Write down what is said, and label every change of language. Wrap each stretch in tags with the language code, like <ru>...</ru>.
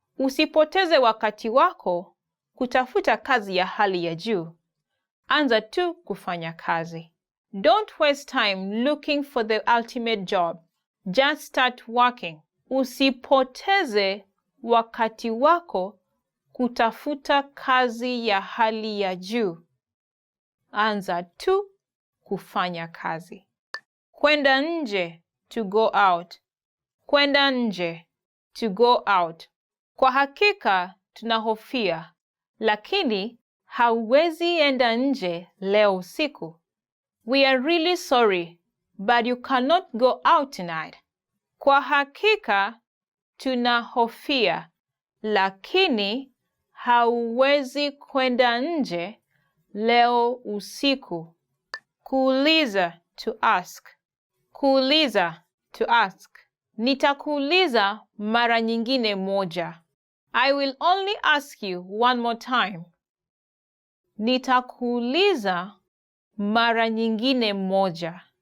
<sw>Usipoteze wakati wako kutafuta kazi ya hali ya juu. Anza tu kufanya kazi.</sw> <en>Don't waste time looking for the ultimate job. Just start working.</en> <sw>Usipoteze wakati wako kutafuta kazi ya hali ya juu. Anza tu kufanya kazi. Kwenda nje,</sw> <en>to go out.</en> <sw>Kwenda nje,</sw> <en>to go out.</en> <sw>Kwa hakika tunahofia, lakini hauwezi enda nje leo usiku.</sw> <en>We are really sorry, but you cannot go out tonight.</en> <sw>Kwa hakika tunahofia, lakini hauwezi kwenda nje leo usiku. Kuuliza,</sw> <en>to ask. Kuuliza, to ask.</en> <sw>Nitakuuliza mara nyingine moja.</sw> <en>I will only ask you one more time.</en> <sw>Nitakuuliza mara nyingine moja.</sw>